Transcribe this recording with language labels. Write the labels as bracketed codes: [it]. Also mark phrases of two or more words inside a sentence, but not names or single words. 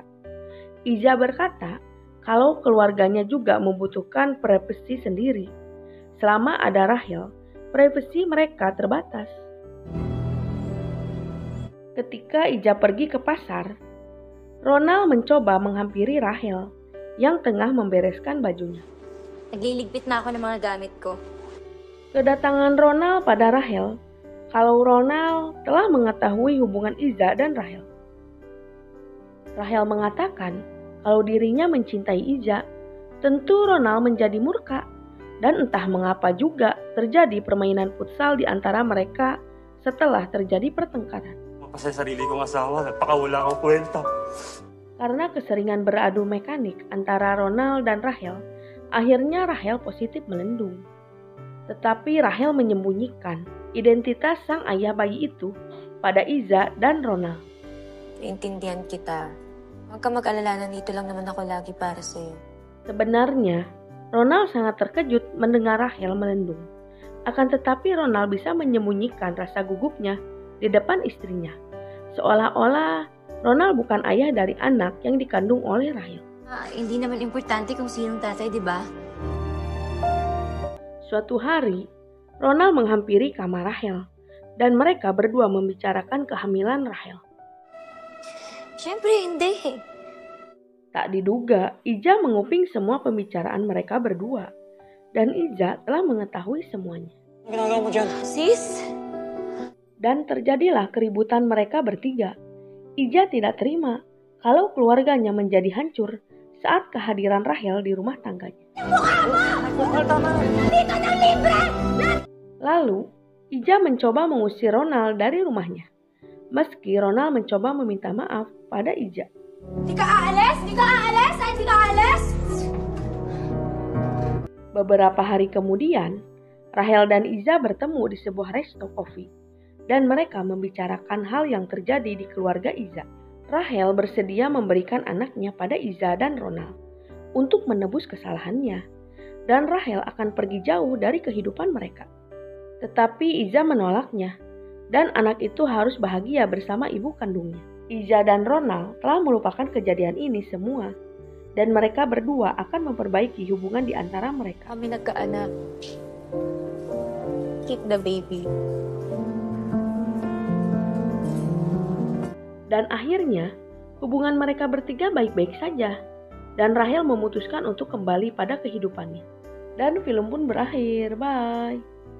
[id] Iza berkata kalau keluarganya juga membutuhkan privasi sendiri. Selama ada Rahel, privasi mereka terbatas. Ketika Iza pergi ke pasar, Ronald mencoba menghampiri Rahel yang tengah membereskan bajunya. [tl] Nagliligpit na ako ng mga gamit ko. [id] Kedatangan Ronald pada Rahel, kalau Ronald telah mengetahui hubungan Iza dan Rahel. Rahel mengatakan kalau dirinya mencintai Iza, tentu Ronald menjadi murka. Dan entah mengapa juga terjadi permainan futsal di antara mereka setelah terjadi pertengkaran. [tl] Kasi sarili kong asawa, napakawala akong kwenta. [id] Karena keseringan beradu mekanik antara Ronald dan Rahel, akhirnya Rahel positif melendung. Tetapi Rahel menyembunyikan identitas sang ayah bayi itu pada Iza dan Ronald. [tl] Intindihan kita. Huwag ka mag-alala, nandito lang naman ako lagi para sa'yo. [id] Sebenarnya, Ronald sangat terkejut mendengar Rahel melendung. Akan tetapi Ronald bisa menyembunyikan rasa gugupnya di depan istrinya. Seolah-olah Ronald bukan ayah dari anak yang dikandung oleh Rahel. [tl] Hindi naman importante kung sinong tatay, di ba? [id] Suatu hari, Ronald menghampiri kamar Rahel dan mereka berdua membicarakan kehamilan Rahel. [tl] Siyempre, hindi. [id] Tak diduga, Iza menguping semua pembicaraan mereka berdua dan Iza telah mengetahui semuanya. [tl] Ano ginagawa mo dyan? Sis? [id] Dan terjadilah keributan mereka bertiga. Iza tidak terima kalau keluarganya menjadi hancur saat kehadiran Rahel di rumah tangganya. Lalu, Iza mencoba mengusir Ronald dari rumahnya. Meski Ronald mencoba meminta maaf pada Iza. [tl] Di ka aalis? Di ka aalis? Ay, di ka aalis? [id] Beberapa hari kemudian, Rahel dan Iza bertemu di sebuah resto kopi. Dan mereka membicarakan hal yang terjadi di keluarga Iza. Rahel bersedia memberikan anaknya pada Iza dan Ronald untuk menebus kesalahannya. Dan Rahel akan pergi jauh dari kehidupan mereka. Tetapi Iza menolaknya dan anak itu harus bahagia bersama ibu kandungnya. Iza dan Ronald telah melupakan kejadian ini semua dan mereka berdua akan memperbaiki hubungan di antara mereka. [tl] Kami nagkaanak. [en] Keep the baby. [id] Dan akhirnya, hubungan mereka bertiga baik-baik saja. Dan Rahel memutuskan untuk kembali pada kehidupannya. Dan film pun berakhir. Bye.